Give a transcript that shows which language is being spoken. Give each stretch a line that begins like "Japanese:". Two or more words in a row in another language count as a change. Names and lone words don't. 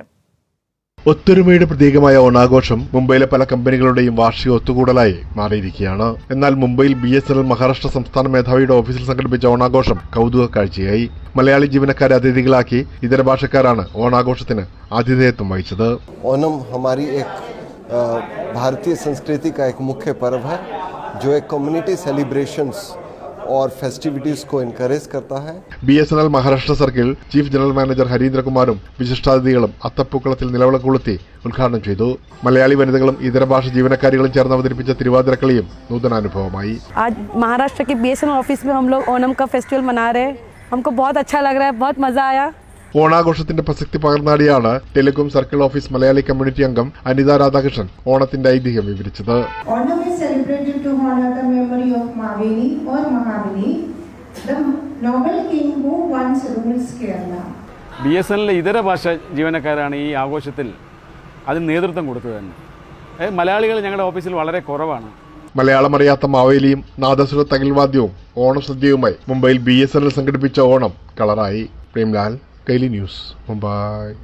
Malayalam: ഒത്തൊരുമയുടെ പ്രതീകമായ ഓണാഘോഷം മുംബൈയിലെ പല കമ്പനികളുടെയും വാർഷിക ഒത്തുകൂടലായി മാറിയിരിക്കുകയാണ്. എന്നാൽ മുംബൈയിൽ BSNL മഹാരാഷ്ട്ര സംസ്ഥാന മേധാവിയുടെ ഓഫീസിൽ സംഘടിപ്പിച്ച ഓണാഘോഷം കൗതുക കാഴ്ചയായി. മലയാളി ജീവനക്കാരെ അതിഥികളാക്കി ഇതര ഭാഷക്കാരാണ് ഓണാഘോഷത്തിന് ആതിഥേയത്വം വഹിച്ചത്.
Hindi: ओणम हमारी एक भारतीय संस्कृति का एक मुख्य पर्व है जो एक
English: community celebrations
Hindi: और फेस्टिविटीज को एनकरेज करता है.
Malayalam: BSNL മഹാരാഷ്ട്ര
English: circle chief general manager
Malayalam: ഹരീന്ദ്രകുമാറും വിശിഷ്ടാതിഥികളും അത്തപ്പൂക്കളത്തിൽ നിലവിളക്ക് കൊളുത്തി ഉദ്ഘാടനം ചെയ്തു. മലയാളി വനിതകളും ഇതര ഭാഷ ജീവനക്കാരികളും ചേർന്ന് അവതരിപ്പിച്ച തിരുവാതിരക്കളിയും നൂതനാനുഭവമായി.
Hindi: आज महाराष्ट्र के BSNL ऑफिस में हम लोग ओणम का फेस्टिवल मना रहे हैं. हमको बहुत अच्छा लग रहा है, बहुत मजा आया.
Malayalam: ഓണാഘോഷത്തിന്റെ പ്രസക്തി പകർന്നാടിയാണ്
English: telecom circle office
Malayalam: മലയാളി കമ്മ്യൂണിറ്റി അംഗം അനിത രാധാകൃഷ്ണൻ ഓണത്തിന്റെ ഐതിഹ്യം വിവരിച്ചത്.
English: Onam is celebrated to honor the memory of Maveli or Mahabali, the noble king who once ruled Kerala.
Malayalam: BSNL ഇതര ഭാഷ ജീവനക്കാരാണ് ഈ ആഘോഷത്തിൽ അതിന് നേതൃത്വം കൊടുത്തത് തന്നെ. മലയാളികൾ ഞങ്ങളുടെ ഓഫീസിൽ വളരെ കുറവാണ്. മലയാളം അറിയാത്ത മാവേലിയും നാദസ്വര തകിൽവാദ്യവും ഓണസദ്യയുമായി മുംബൈയിൽ BSNL സംഘടിപ്പിച്ച ഓണം കളറായി. പ്രേംലാൽ, കൈലി ന്യൂസ്, മുംബൈ.